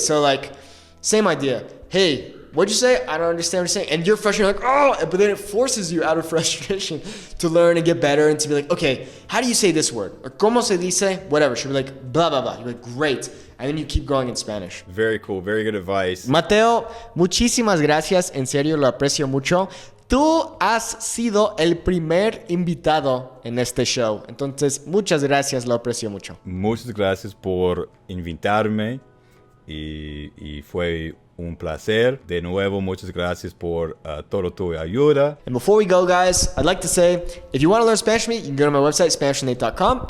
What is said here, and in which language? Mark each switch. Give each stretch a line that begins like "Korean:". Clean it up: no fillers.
English: So like, same idea. Hey, what'd you say? I don't understand what you're saying. And you're frustrated, like, oh, but then it forces you out of frustration to learn and get better and to be like, okay, how do you say this word? Or
Spanish: como se dice?
English: Whatever. She'll be like, blah, blah, blah. You're like, great. And then you keep going in Spanish. Very cool. Very good advice.
Spanish: Mateo, muchísimas gracias. En serio, lo aprecio mucho. Tú has sido el primer invitado en este show. Entonces, muchas gracias, lo aprecio mucho. Muchas gracias por invitarme y fue un placer. De nuevo, muchas gracias por toda tu ayuda.
English: And before we go, guys, I'd like to say, if you want to learn Spanish from me, you can go to my website, SpanishWithNate.com.